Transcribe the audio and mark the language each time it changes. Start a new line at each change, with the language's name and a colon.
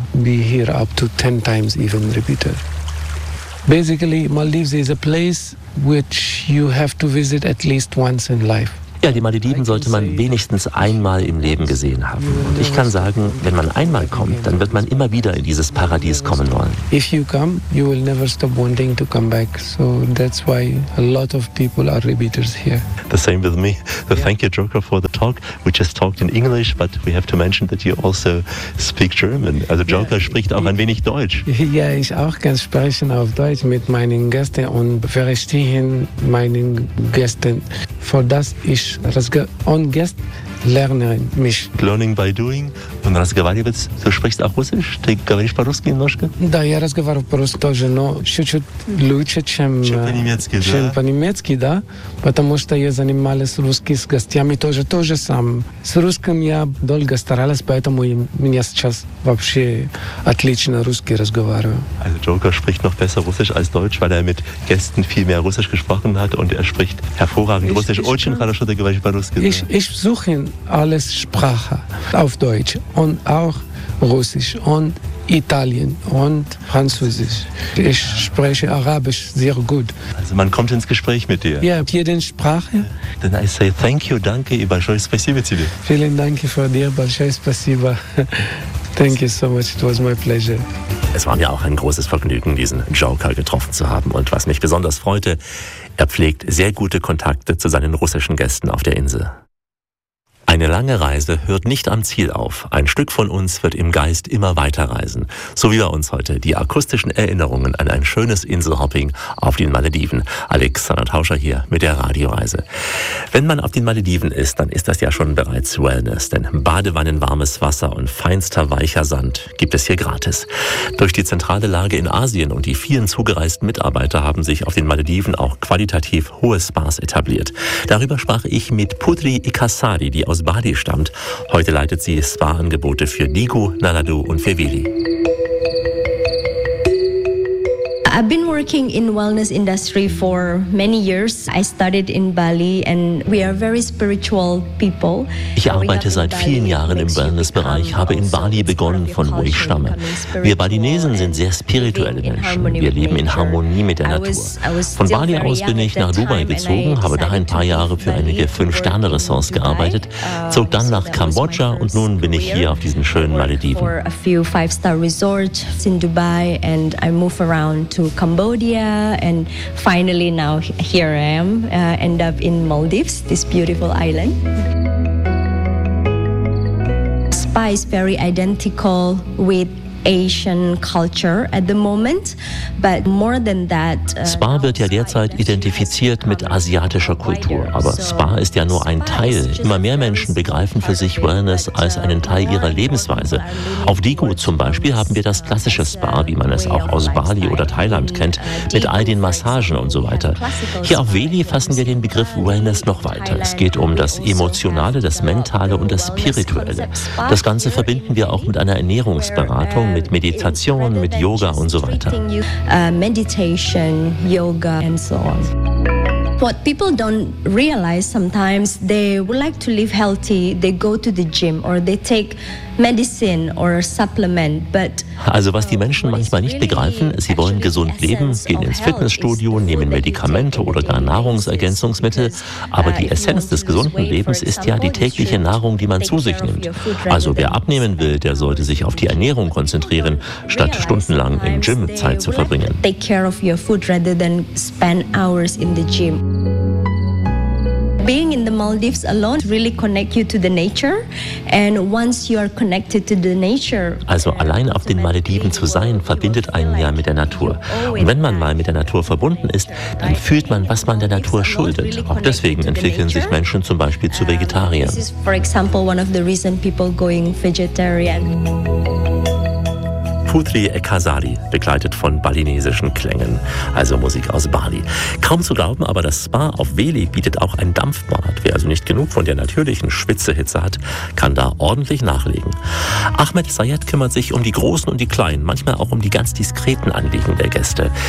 English: Be here up to 10 times even repeated. Basically, Maldives is a place which you have to visit at least once in life.
German: Ja, die Malediven sollte man wenigstens einmal im Leben gesehen haben. Und ich kann sagen, wenn man einmal kommt, dann wird man immer wieder in dieses Paradies kommen wollen.
English: If you come, you will never stop wanting to come back. So that's why a lot of people are repeaters here. The same with me. So thank you, Joker, for the talk. We just talked in English, but we have to mention that you also speak German.
German: Also Joker spricht auch ein wenig Deutsch. Ja, ich auch kann sprechen auf Deutsch mit meinen Gästen und verstehen meinen Gästen. For das ich Guest lernen mich.
English: Learning by doing.
German: Und
Russian: разговаривать,
German: du sprichst auch Russisch?
Russian: Ты говоришь по-русски немножко? Да, я разговариваю по-русски тоже, но чуть-чуть лучше, чем по-немецки, да? Чем по-немецки, да? Потому что я занимался русским с гостями тоже, тоже сам. С русским я долго старалась, поэтому у меня сейчас вообще отлично русский разговариваю.
German: Also Joker spricht noch besser Russisch als Deutsch, weil mit Gästen viel mehr Russisch gesprochen hat und spricht hervorragend Russisch.
Russian: Очень хорошо ты говоришь по-русски.
German: Ich suche alles Sprache auf Deutsch und auch Russisch und Italien und Französisch. Ich spreche Arabisch sehr gut. Also man kommt ins Gespräch mit dir? Ja, jede Sprache.
English: Then I say thank you,
German: danke,
Russian: и большое спасибо тебе.
German: Vielen Dank für dir,
Russian: большое спасибо.
English: Thank you so much, it was my pleasure.
German: Es war mir auch ein großes Vergnügen, diesen Joker getroffen zu haben. Und was mich besonders freute, er pflegt sehr gute Kontakte zu seinen russischen Gästen auf der Insel. Eine lange Reise hört nicht am Ziel auf. Ein Stück von uns wird im Geist immer weiterreisen. So wie bei uns heute die akustischen Erinnerungen an ein schönes Inselhopping auf den Malediven. Alexander Tauscher hier mit der Radioreise. Wenn man auf den Malediven ist, dann ist das ja schon bereits Wellness. Denn Badewannen, warmes Wasser und feinster weicher Sand gibt es hier gratis. Durch die zentrale Lage in Asien und die vielen zugereisten Mitarbeiter haben sich auf den Malediven auch qualitativ hohe Spas etabliert. Darüber sprach ich mit Putri Ikasari, die aus Bali stammt. Heute leitet sie Spa-Angebote für Nigo, Naladu und für Vili.
English: I've been working in wellness industry for many years. I studied in Bali and we are very spiritual people.
German: Ich arbeite seit vielen Jahren im Wellness-Bereich, habe in Bali begonnen, von wo ich stamme. Wir Balinesen sind sehr spirituelle Menschen. Wir leben in Harmonie mit der Natur. Von Bali aus bin ich nach Dubai gezogen, habe da ein paar Jahre für einige Fünf-Sterne-Ressorts gearbeitet, zog dann nach Kambodscha und nun bin ich hier auf diesen schönen Malediven.
English: For a few five-star-resorts in Dubai and I move around to Cambodia and finally now here I am, end up in Maldives, this beautiful island. Spa is very identical with Asian culture at the moment, but more than that.
German: Spa wird ja derzeit identifiziert mit asiatischer Kultur, aber Spa ist ja nur ein Teil. Immer mehr Menschen begreifen für sich Wellness als einen Teil ihrer Lebensweise. Auf Digo zum Beispiel haben wir das klassische Spa, wie man es auch aus Bali oder Thailand kennt, mit all den Massagen und so weiter. Hier auf Veli fassen wir den Begriff Wellness noch weiter. Es geht um das Emotionale, das Mentale und das Spirituelle. Das Ganze verbinden wir auch mit einer Ernährungsberatung, mit Meditation, mit Yoga und so weiter.
English: Meditation, Yoga and so on. What people don't realize sometimes, they would like to live healthy, they go to the gym or they take medicine or supplement, but
German: also was die Menschen manchmal nicht begreifen, sie wollen gesund leben, gehen ins Fitnessstudio, nehmen Medikamente oder gar Nahrungsergänzungsmittel, aber die Essenz des gesunden Lebens ist ja die tägliche Nahrung, die man zu sich nimmt. Also wer abnehmen will, der sollte sich auf die Ernährung konzentrieren, statt stundenlang im Gym Zeit zu verbringen.
English: Take care of your food rather than spend hours in the gym. Being in the Maldives alone really connect you to the nature, and once you are connected to the nature.
German: Also allein auf den Malediven zu sein, verbindet einen ja mit der Natur. Und wenn man mal mit der Natur verbunden ist, dann fühlt man, was man der Natur schuldet. Auch deswegen entwickeln sich Menschen zum Beispiel zu Vegetariern.
English: This is, for example, one of the reasons people going vegetarian.
German: Putri Ekasari, begleitet von balinesischen Klängen, also Musik aus Bali. Kaum zu glauben, aber das Spa auf Veli bietet auch ein Dampfbad. Wer also nicht genug von der natürlichen Schwitzehitze hat, kann da ordentlich nachlegen. Ahmed Sayed kümmert sich um die Großen und die Kleinen, manchmal auch um die ganz diskreten Anliegen der Gäste.